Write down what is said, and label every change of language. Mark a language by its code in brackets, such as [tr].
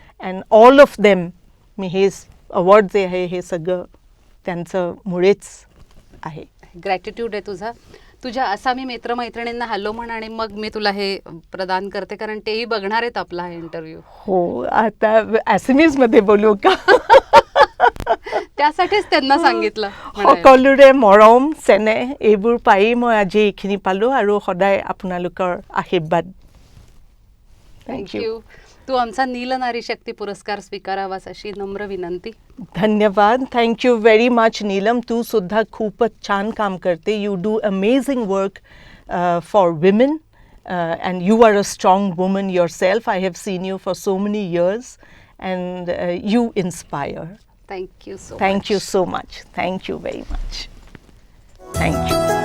[en] and all of them, [mr] मी हे award जे आहे हे सगळं त्यांचं मुळेच आहे. ग्रॅटिट्यूड आहे तुझा. तुझ्या आसामी मित्रमैत्रिणींना हॅलो म्हण, आणि मग मी तुला हे प्रदान करते, कारण तेही बघणार आहेत आपला हा इंटरव्ह्यू. हो, आता ॲसमीजमध्ये बोलू का? त्यासाठीच त्यांना सांगितलं. [as] সকলোৰে মৰম চেনেহ এইবোৰ পাই মই আজি এইখিনি পালোঁ, আৰু সদায় আপোনালোকৰ আশীৰ্বাদ [en] Thank you. [mr] तू आमचा नीलनारी शक्ती पुरस्कार स्वीकारावास अशी नम्र विनंती. धन्यवाद. [en] Thank you very much Neelam. [mr] तू सुद्धा खूपच छान काम करते. [en] You do amazing work for women and you are a strong woman yourself. I have seen you for so many years and you inspire. Thank you so Thank you so much. Thank you very much. Thank you.